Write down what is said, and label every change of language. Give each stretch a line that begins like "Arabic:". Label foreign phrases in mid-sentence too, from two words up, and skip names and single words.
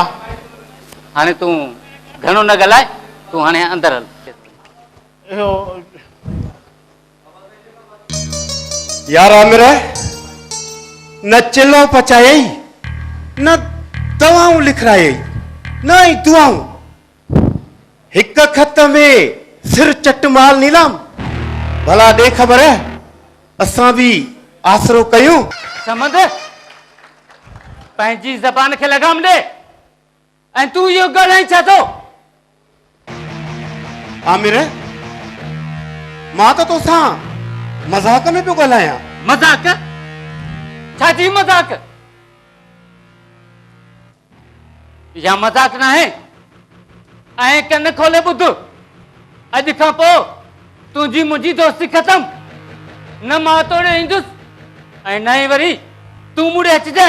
Sindhi: हाणे तूं घणो न ॻाल्हाए तूं हाणे अंदरि हल इहो यार आमिर न चिल्लो पचाई न दवाऊं लिखराई न ही दुआऊं हिक खत में सिर चटमाल नीलाम भला दे खबर है असां भी आसरो कयूं समझ पंहिंजी ज़बान खे लगाम ॾे ऐं तूं इहो ॻाल्हाए छा थो आमिर मां त तोसां मजाक में पियो ॻाल्हायां मजाक छाजी मजाक या मजाक न आहे ऐं कन खोले ॿुध अॼु खां पोइ तुंहिंजी मुंहिंजी दोस्ती ख़तम न मां तोड़े ईंदुसि ऐं न ई वरी तूं मूं ॾे अचिजांइ